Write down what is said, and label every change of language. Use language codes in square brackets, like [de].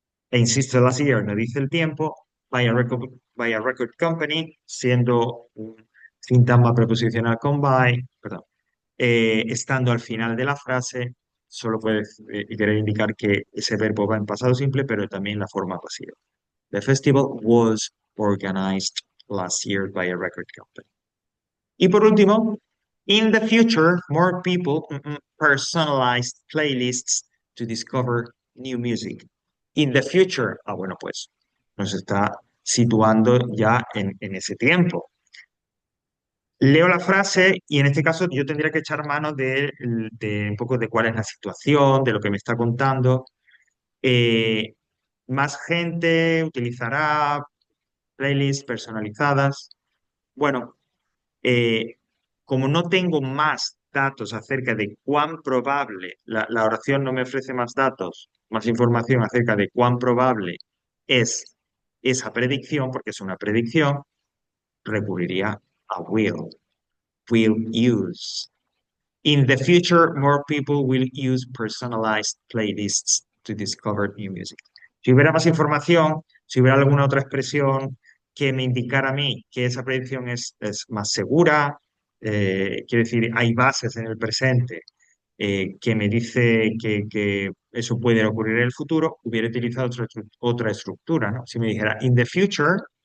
[es] E insisto, last year no dice el tiempo, by a record company, siendo un sintagma preposicional con by, perdón, estando al final de la frase, solo puede querer indicar que ese verbo va en pasado simple, pero también la forma pasiva. [en] The festival was organized last year by a record company. [es] Y por último, [en] in the future, more people personalized playlists to discover new music. In the future, [es] bueno, pues nos está situando ya en ese tiempo. Leo la frase y en este caso yo tendría que echar mano de un poco de cuál es la situación, de lo que me está contando. Eh, Más gente utilizará playlists personalizadas. Bueno, eh, como no tengo más datos acerca de cuán probable, la oración no me ofrece más datos, más información acerca de cuán probable es esa predicción, porque es una predicción, recurriría a [en] will use. In the future, more people will use personalized playlists to discover new music. [es] Si hubiera más información, si hubiera alguna otra expresión que me indicara a mí que esa predicción es más segura, quiero decir, hay bases en el presente que me dice que eso puede ocurrir en el futuro, hubiera utilizado otra estructura, ¿no? Si me dijera, [en] in the future,